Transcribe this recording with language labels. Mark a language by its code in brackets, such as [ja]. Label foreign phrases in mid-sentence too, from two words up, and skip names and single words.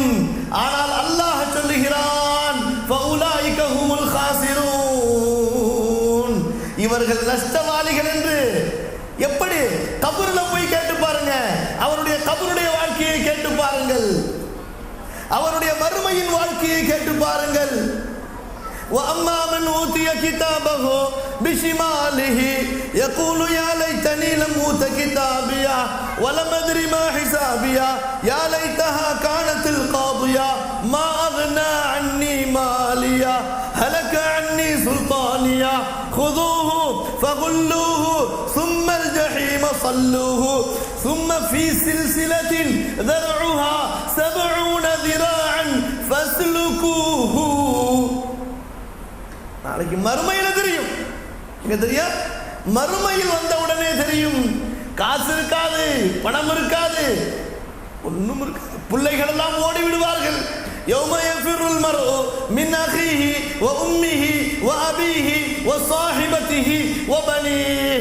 [ta] ஆனால் அல்லாஹ் சொல்லுகிறான், [ar] فأولئك هم الخاسرون, [ta] இவர்கள் நஷ்டவாளிகள் என்று. எப்படி? கபர்ல போய் கேட்டு பாருங்க, அவருடைய கபருடைய வாழ்க்கையை கேட்டு பாருங்கள், அவருடைய மறுமையின் வாழ்க்கையை கேட்டு பாருங்கள். [ar] وَأَمَّا مَنْ أُوتِيَ كِتَابَهُ بِشِمَالِهِ يَقُولُ يَا لَيْتَنِي لَمْ أُوتَ كِتَابِيَهْ وَلَمْ أَدْرِ مَا حِسَابِيَهْ يَا لَيْتَهَا كَانَتِ الْقَاضِيَةَ مَا أَغْنَى عَنِّي مَالِيَهْ هَلَكَ عَنِّي سُلْطَانِيَهْ خُذُوهُ فَغُلُّوهُ ثُمَّ الْجَحِيمَ صَلُّوهُ ثُمَّ فِي سِلْسِلَةٍ ذَرْعُهَا 70 ذِرَاعًا فَاسْلُكُوهُ. [ta] நாளைக்கு மறுமையில தெரியும். இங்க தெரியும், மறுமையில் வந்த உடனே தெரியும். காசு இருக்காது, பணம் இருக்காது, ஒண்ணும் இருக்காது. பிள்ளைகள் எல்லாம் ஓடி விடுவார்கள். [ar] يوم يفر المرء من أخيه وأمه وأبيه وصاحبته وبنيه.